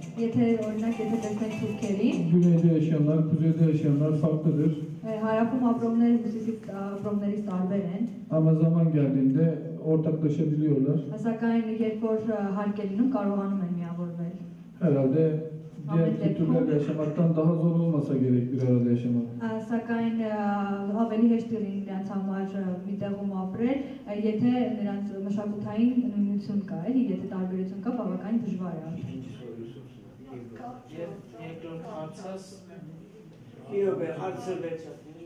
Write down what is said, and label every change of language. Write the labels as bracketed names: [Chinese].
[Armenian] Եթե օրինակ եթե տեսնենք թուրքերին, [Turkish] güneyde yaşayanlar, kuzeyde yaşayanlar farklıdır. [Armenian] հարավում ապրողները հյուսիսի ապրողներից տարբեր են, [Turkish] Ama zaman geldiğinde ortaklaşabiliyorlar. [Armenian] սակայն երբ որ հարկ է լինում կարողանում են միավորվել։ [Turkish] Herhalde diğer kültürlerle yaşamaktan daha zor olmasa gerek bir arada yaşamak. [Armenian] Սակայն ավելի հեշտ լինի նրանց համար մի տեղում ապրել, եթե նրանց մշակութային նույնություն կա, էլի, եթե տարբերություն կա, բավականին դժվար է։ [Turkish] İkinci soruyu sorsun. [Armenian] Եվ երկրորդ հարցս [Turkish] Yok be, hadise verecek.